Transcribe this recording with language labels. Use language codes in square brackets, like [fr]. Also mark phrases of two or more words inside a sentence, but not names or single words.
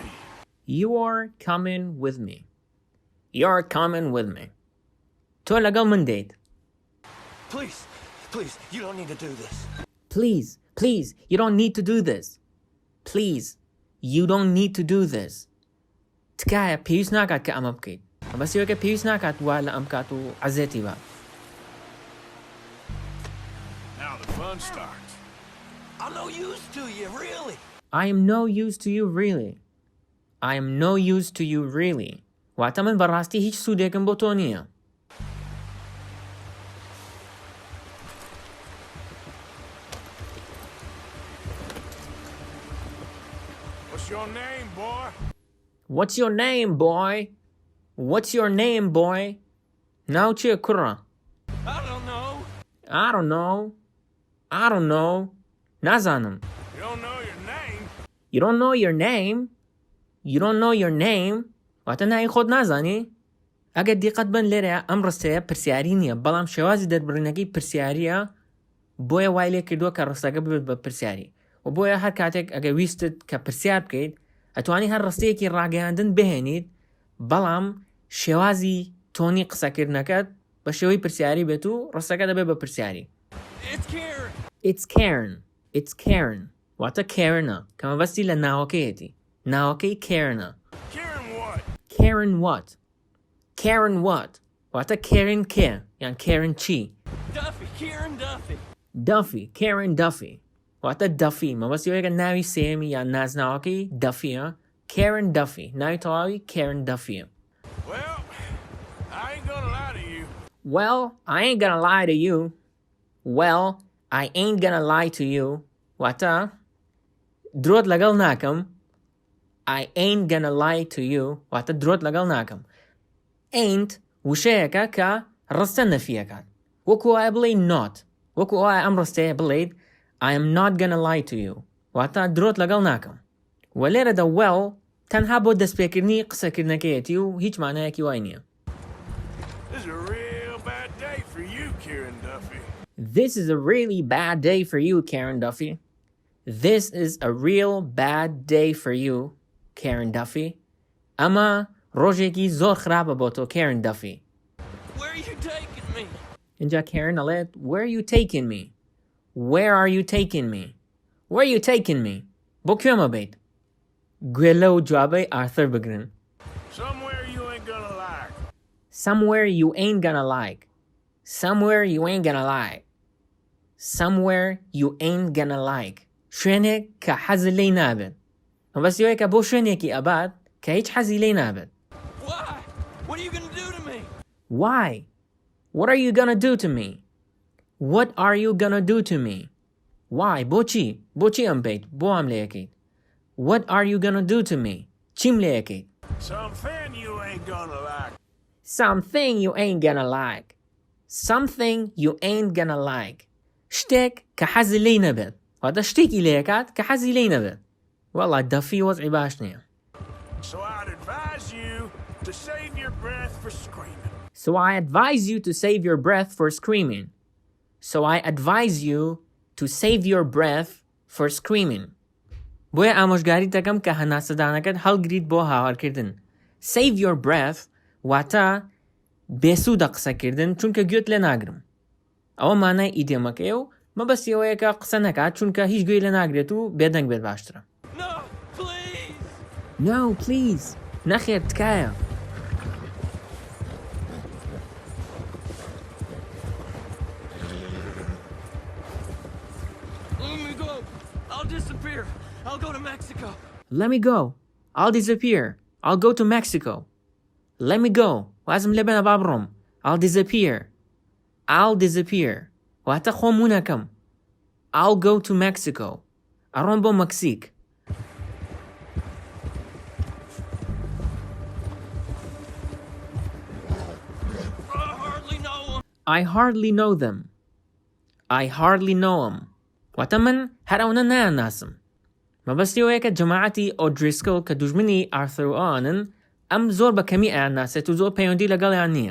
[en] You are coming with me. You're coming with me. [ckb] تۆ لەگەڵ من دێیت. [en] Please, you don't need to do this. Please, you don't need to do this. Please, you don't need to do this. [ckb] تکایە پێویست ناکات کە ئەمە بکەیت. بەسیەوەکە پێویست ناکات وا لە ئەم کات و عەزێتی بات. [en] Now the fun starts. I'm no use to you, really. I am no use to you really. I am no use to you really. [ckb] واتە من بەڕاستی هیچ سوودێکم بۆ تۆ نییە. [en] What's your name, boy? What's your name, boy? What's your name, boy? [ckb] ناو چییە کوڕە؟ [en] I don't know. I don't know. I don't know. [ckb] نازانم. [en] You don't know your name? You don't know your name? You don't know your name? [ckb] واتە ناوی خۆت نازانی؟ ئەگەر دیقەت بن لێرە ئەم ڕستەیە پرسیاری نییە بەڵام شێوازی دەربڕینەکەی پرسیاریە بۆیە وای لێ کردووە کە ڕستەکە ببێت بە پرسیاری و بۆیە هەر کاتێک ئەگە ویستت کە پرسیار بکەیت ئەتوانی هەر ڕستەیەکی ڕاگەیاندن بهێنیت بەڵام شێوازی تۆنی قسەکردنەکەت بە شێوەی پرسیاری بێت و ڕستەکە دەبێت بە پرسیاری. [en] It's Karen. It's Karen. [ckb] واتە کێرنە کە مەبەستی لە ناوەکەیەتی. ناوەکەی کێرنە. [en] Karen what? Karen what? Karen what? [ckb] واتە Karen کێ یان Karen چی؟ [en] Karen Duffy. Duffy. Karen Duffy. [ckb] واتە Duffy مەبەستیەوەیەکە ناوی سێمی یان نازناوەکەی Duffیە. [en] Karen Duffy. [ckb] ناوی تەواوی Karen Duffیە. [en] Well, I ain't gonna lie to you. Well, I ain't gonna lie to you. Well, I ain't gonna lie to you. [ckb] واتە درۆت لەگەڵ ناکەم. [en] I ain't gonna lie to you. [ckb] واتە درۆت لەگەڵ ناکەم. Ain't وشەیەکە کە ڕستە نەفیەکات. وەکو وایە بڵێ not. وەکو وایە ئەم ڕستەیە بڵێیت [en] I am not gonna lie to you. [ckb] واتە درۆت لەگەڵ ناکەم. و لێرەدا well تەنها بۆ دەستپێکردنی قسەکردنەکەیەتی و هیچ مانایەکی وای نییە. [en] This is a real bad day for you, Karen Duffy. This is a really bad day for you, Karen Duffy. This is a real bad day for you, Karen Duffy. [ckb] ئەمە ڕۆژێکی زۆر خراپە بۆ تۆ, Karen Duffy. [en] Where are you taking me? [ckb] اینجا Karen ئەڵێت [en] Where are you taking me? Where are you taking me? Where are you taking me? [ckb] بۆ کوێمە بیت؟ گوێ لەو جوابەی ئارتھر بگرن. [en] Somewhere you ain't gonna like. Somewhere you ain't gonna like. Somewhere you ain't gonna like. Somewhere you ain't gonna like. [ckb] شوێنێک کە حەزت لێی نابێت. مەبەستیەوەیە کە بۆ شوێنێکی ئەبات کە هیچ حەزی لێی نابێت. [en] Why? What are you gonna do to me? Why? What are you gonna do to me? What are you gonna do to me? Why? [ckb] بۆچی؟ بۆچی ئەم بیت؟ بۆ ئەم لێ یەکەیت؟ [en] What are you gonna do to me? [ckb] چیم لێ یەکەیت؟ [en] Something you ain't gonna like. Something you ain't gonna like. Something you ain't gonna like. [ckb] شتێک کە حەزی لێی نەبێت. واتە شتێکی لێ یەکات کە حەزی لێی نەبێت. وەڵا دەفی وەزعی باش نییە. [en] So I'd advise you to save your breath for screaming. So I advise you to save your breath for screaming. So I advise you to save your breath for screaming. [ckb] بۆیە ئامۆژگاری دەکەم کە هەناسەدانەکەت هەڵگریت بۆ هاوارکردن. [en] Save your breath [ckb] واتە بێسوودە قسەکردن چونکە گوێت لێ ناگرم. ئەوە مانای ئیدێمەکەیە و مەبەستی ئەوەیە کە قسە نەکات چونکە هیچ گوێی لە ناگرێت و بێدەنگ بێت باشترە. [en] No, please. [ckb] نەخێر تکایە. [en] Let me go. I'll disappear. I'll go to Mexico. Let me go. I'll disappear. I'll go to Mexico. Let me go. [ckb] وازم لێبێنە با بڕۆم. [en] I'll disappear. I'll disappear. [ckb] واتە خۆم ون ئەکەم. [en] I'll go to Mexico. [ckb] ئەڕۆم بۆ مەکسیک. [en] I hardly know them. I hardly know them. [ckb] واتە من هەر ئەوانە نایاناسم. مەبەستی ئەوەیە کە جەماعەتی ئۆدریسکل کە دوژمنی ئارثر و ئەوانن ئەم زۆر بە کەمی ئایانناسێت و زۆر پەیوەندی لەگەڵیان نییە.